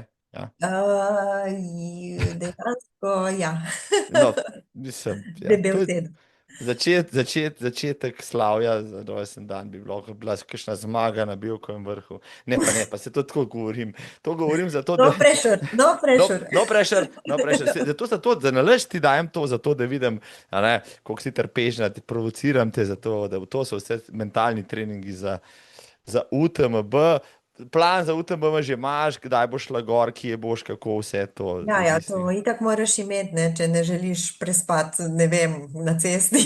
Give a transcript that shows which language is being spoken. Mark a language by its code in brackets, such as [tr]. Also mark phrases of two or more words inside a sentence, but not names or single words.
[sl] Ja. Dejansko, ja, No, mislim, ja, to debel je teden. začetek slavja za rojsten dan bi lahko bila kakšna zmaga na Bilkovem vrhu. Ne, pa se to tako govorim. To govorim zato, da... [en] No pressure, no No, pressure. no pressure, no pressure. [sl] Zato, za nalaž ti dajem to, zato da vidim, a ne, koliko si trpežna, ti provociram te, zato, da to so vse mentalni treningi za UTMB. Plan za UTMB že imaš, kdaj boš šla gor, kje boš, kako vse to Ja, to odvisni. itak moraš imeti, ne, če ne želiš prespati, ne vem, na cesti.